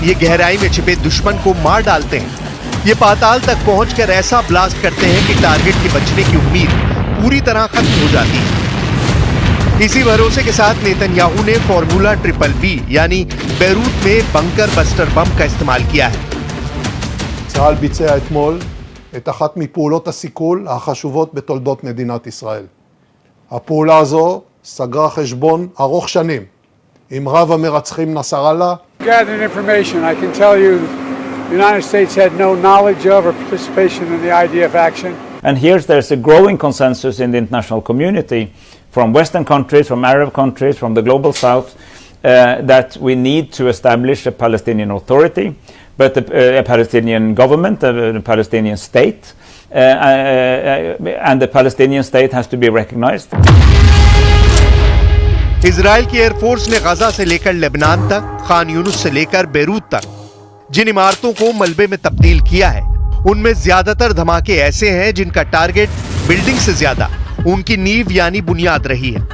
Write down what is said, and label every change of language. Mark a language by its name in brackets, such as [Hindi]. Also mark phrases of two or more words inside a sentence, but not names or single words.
[Hindi] ये गहराई में छिपे दुश्मन को मार डालते हैं। ये पाताल तक पहुंचकर ऐसा ब्लास्ट करते हैं कि टारगेट के बचने की उम्मीद पूरी तरह खत्म हो जाती है। इसी भरोसे के साथ नेतन्याहू ने [English] formula triple B [Hindi] यानी बेरूत में [English] bunker buster bomb [Hindi] का इस्तेमाल किया है। [Hebrew] צה"ל ביצע אתמול את אחת מפעולות הסיכול החשובות בתולדות מדינת ישראל. הפעולה הזו סגרה חשבון ארוך שנים עם רב המרצחים נסראללה. [English] Gathering information, I can tell you the United States had no knowledge of or participation in the IDF action. And here there's a growing consensus in the international community, from Western countries, from Arab countries, from the global South, that we need to establish a Palestinian Authority, but a Palestinian government, a Palestinian state, and the Palestinian state has to be recognized. [Hindi] इजराइल की एयरफोर्स ने गजा से लेकर लेबनान तक, खान यूनुस से लेकर बेरूत तक जिन इमारतों को मलबे में तब्दील किया है, उनमें ज्यादातर धमाके ऐसे हैं जिनका [English] target building [Hindi] से ज्यादा उनकी नींव यानी बुनियाद रही है।